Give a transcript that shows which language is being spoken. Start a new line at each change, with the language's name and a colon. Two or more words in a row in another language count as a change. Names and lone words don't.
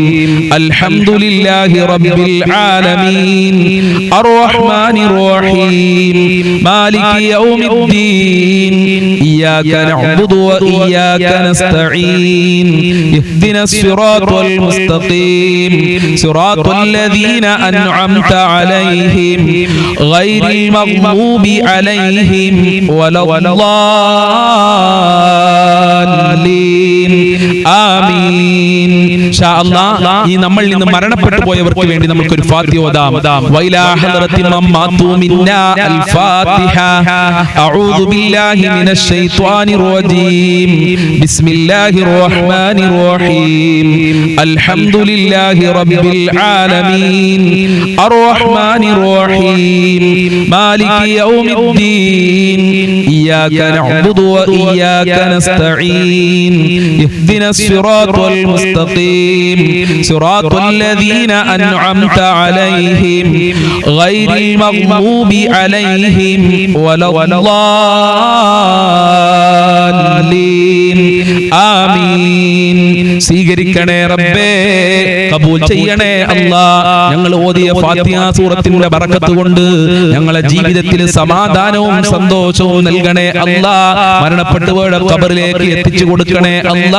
Arabic: الحمد لله رب العالمين الرحمن الرحيم مالك يوم الدين إياك نعبد وإياك نستعين اهدنا الصراط المستقيم صراط الذين أنعمت عليهم غير المغضوب عليهم ولا الضالين آمين. إن شاء الله
Malayalam: ഈ നമ്മളിൽ നിന്ന് മരണപ്പെട്ടു പോയവർക്ക് വേണ്ടി നമുക്ക് ഒരു ഫാത്തിഹ ഓതാം.
Arabic: وإلى حضرة من مات منا. الفاتحة. أعوذ بالله من الشيطان الرجيم. بسم الله الرحمن الرحيم. الحمد لله رب العالمين الرحمن الرحيم مالك يوم الدين إياك نعبد وإياك نستعين اهدنا الصراط المستقيم صراط الذين أنعمت عليهم غير المغضوب عليهم ولا الضالين
Malayalam: സ്വീകരിക്കണേ റബ്ബേ, കബൂൽ ചെയ്യണേ അല്ലാ. ഞങ്ങൾ ഓതിയ ഫാത്തിഹ സൂറത്തിന്റെ ബറക്കത്ത് കൊണ്ട് ഞങ്ങളെ ജീവിതത്തിൽ സമാധാനവും സന്തോഷവും നൽകണേ അല്ലാ. മരണപ്പെട്ടുപോയ ഖബറിലേക്ക് എത്തിച്ചു കൊടുക്കണേ അല്ലാ.